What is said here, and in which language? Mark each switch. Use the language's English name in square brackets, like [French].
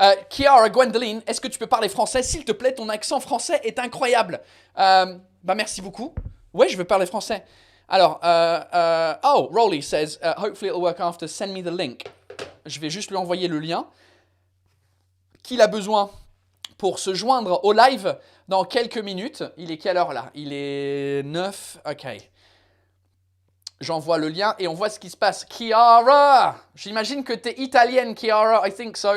[French] Chiara Gwendoline, est-ce que tu peux parler français? S'il te plaît, ton accent français est incroyable. Merci beaucoup. Ouais, je veux parler français. Alors, [English] Rolly says, hopefully it'll work after, send me the link. [French] Je vais juste lui envoyer le lien. Qu'il a besoin pour se joindre au live dans quelques minutes. Il est quelle heure là? Il est 9. Ok. J'envoie le lien et on voit ce qui se passe. Chiara! J'imagine que t'es italienne, Chiara. [English] I think so.